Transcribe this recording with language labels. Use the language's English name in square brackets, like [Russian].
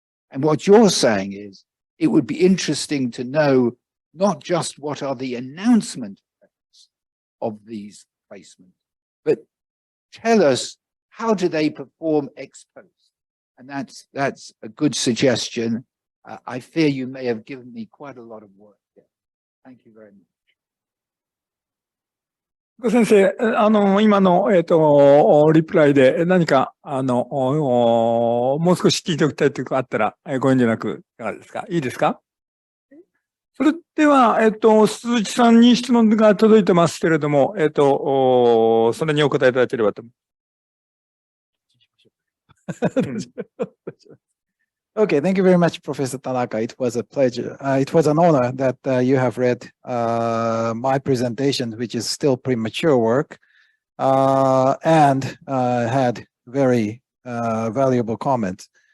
[English] And what you're saying is, it would be interesting to know not just what are the announcement effects of these placements, but tell us, how do they perform ex post? And that's a good suggestion. I fear you may have given me quite a lot of work there. Thank you very much. [Japanese] 先生、今の、リプライで何か、もう少し聞いておきたいというかあったら、ご遠慮なく、いかがですか？いいですか？それでは、鈴木さんに質問が届いてますけれども、それにお答えいただければと思います。 [English] Okay, thank you very much, Professor Tanaka. It was a pleasure. It was an honor that you have read my presentation, which is still premature work, and had very valuable comments.